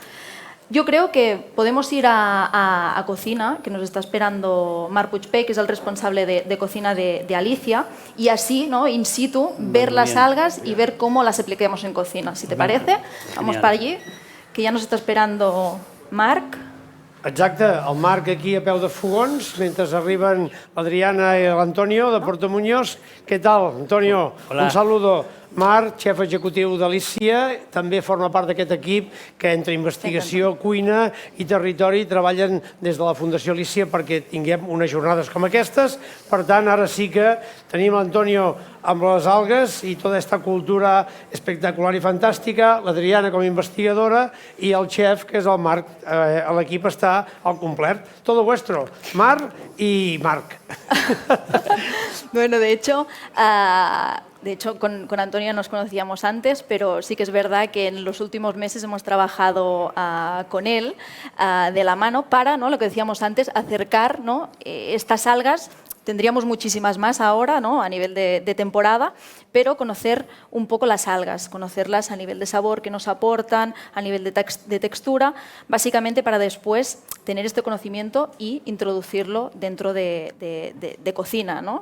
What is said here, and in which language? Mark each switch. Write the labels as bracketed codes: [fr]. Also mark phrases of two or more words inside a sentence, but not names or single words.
[es] Yo creo que podemos ir a cocina, que nos está esperando Marc Puigpey, que es el responsable de cocina de Alicia, y así, ¿no?, [la] in situ, [es] ver las algas y ver cómo las aplicamos en cocina. Si te parece, vamos para allí, que ya nos está esperando Marc. [ca] Exacte, el Marc aquí a peu de fogons, mentre arriben l'Adriana i l'Antonio de Puerto Muñoz. Què tal, Antonio? [es] Hola. Un saludo. [ca] Marc, xef executiu d'Alicia, també forma part d'aquest equip que entre investigació, cuina i territori treballen des de la Fundació Alicia perquè tinguem unes jornades com aquestes. Per tant, ara sí que tenim l'Antonio amb les algues i tota aquesta cultura espectacular i fantàstica, l'Adriana com a investigadora i el xef, que és el Marc. L'equip està al complet. [es] Todo vuestro. [ca] Marc i Marc. [es] Bueno, de hecho, con Antonio nos conocíamos antes, pero sí que es verdad que en los últimos meses hemos trabajado con él de la mano para, ¿no?, lo que decíamos antes, acercar, ¿no?, estas algas. Tendríamos muchísimas más ahora, ¿no?, a nivel de temporada, pero conocer un poco las algas, conocerlas a nivel de sabor que nos aportan, a nivel de textura, básicamente para después tener este conocimiento y introducirlo dentro de cocina, ¿no?